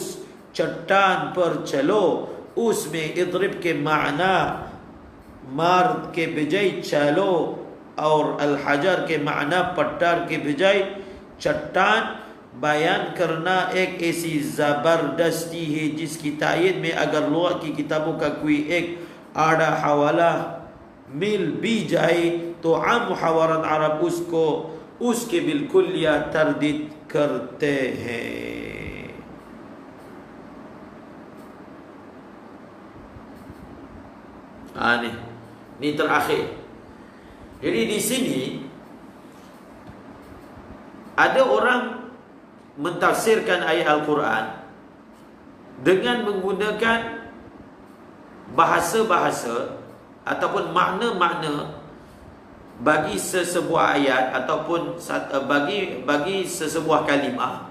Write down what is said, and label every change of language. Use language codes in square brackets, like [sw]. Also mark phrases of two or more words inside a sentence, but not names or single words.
[ur] چٹان پر چلو، اس میں اضرب کے معنی مار کے بجائے چلو اور الحجر کے معنی پٹار کے بجائے چٹان بیان کرنا ایک ایسی زبردستی ہے جس کی تائید میں اگر لغت کی کتابوں کا کوئی ایک آڑا حوالہ مل بھی جائے تو عام محاورات عرب اس کو اس کے بالکل یا تردید کرتے ہیں. [ms] Ini terakhir. Jadi di sini ada orang mentafsirkan ayat Al-Quran dengan menggunakan bahasa-bahasa ataupun makna-makna bagi sesebuah ayat ataupun bagi sesebuah kalimah.